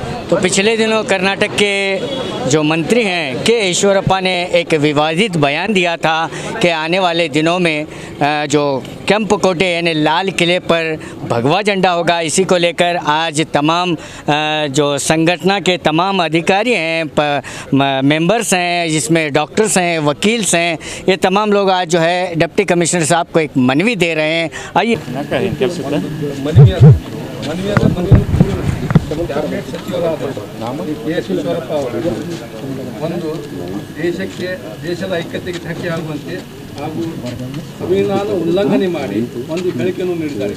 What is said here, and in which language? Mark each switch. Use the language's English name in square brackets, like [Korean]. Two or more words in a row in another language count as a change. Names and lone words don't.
[Hindi] तो पिछले दिनों कर्नाटक के जो मंत्री हैं के ईश्वरप्पा ने एक विवादित बयान दिया था कि आने वाले दिनों में जो केंपकोटे यानी लाल किले पर भगवा झंडा होगा। इसी को लेकर आज तमाम जो संगठन के तमाम अधिकारी हैं, मेंबर्स हैं, जिसमें डॉक्टर्स हैं, वकील्स हैं, ये तमाम लोग आज जो है [English] deputy commissioner [Hindi] साहब को एक मनवी दे रहे हैं। आइए [Kannada] ಕ್ಯಾಬಿನೆಟ್ ಸಚಿವರಾದ ಕೆ ಎಸ್ ಈಶ್ವರಪ್ಪ ಅವರು ಒಂದು ದೇಶದ ಐಕ್ಯತೆಗೆ ಧಕ್ಕೆ ಆಗುವಂತೆ ಹಾಗೂ ಸಂವಿಧಾನ ಉಲ್ಲಂಘನೆ ಮಾಡಿ ಒಂದು ಹೇಳಿಕೆಯನ್ನು ನೀಡಿದ್ದಾರೆ।